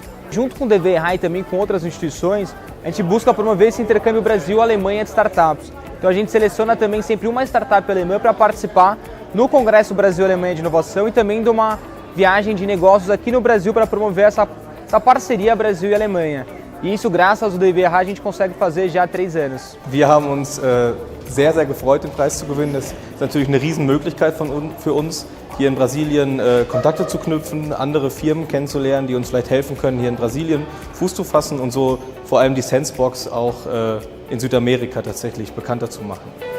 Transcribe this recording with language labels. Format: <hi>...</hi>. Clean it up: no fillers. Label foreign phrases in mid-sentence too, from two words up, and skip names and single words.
<pt>Junto com o DWIH e também com outras instituições, a gente busca promover esse intercâmbio Brasil-Alemanha de startups. Então a gente seleciona também sempre uma startup alemã para participar no Congresso Brasil-Alemanha de Inovação e também de uma viagem de negócios aqui no Brasil para promover essa essa parceria Brasil e Alemanha. E isso, graças ao DWIH, a gente consegue fazer já há 3 anos.</pt> <de>Wir haben uns sehr, sehr gefreut, den Preis zu gewinnen. Das ist natürlich eine Riesenmöglichkeit für uns, hier in Brasilien Kontakte zu knüpfen, andere Firmen kennenzulernen, die uns vielleicht helfen können, hier in Brasilien Fuß zu fassen und so vor allem die Sensebox auch in Südamerika tatsächlich bekannter zu machen.</de>